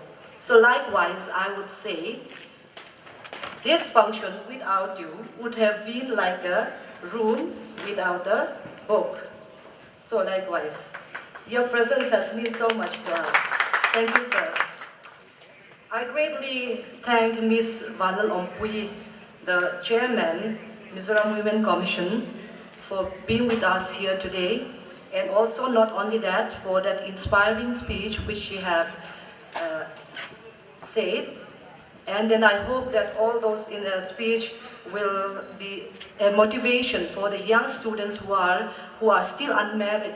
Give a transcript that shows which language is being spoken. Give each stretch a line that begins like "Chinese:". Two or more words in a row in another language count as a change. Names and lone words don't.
English: So likewise, I would say this function without you would have been like a room without a book. So likewise, your presence has meant so much to us. Thank you, sir. I greatly thank Ms. Vanal Ompui, the chairman, Mizoram Women Commission, for being with us here today, and also not only that, for that inspiring speech which she have said. And then I hope that all those in the speech will be a motivation for the young students who are still unmarried.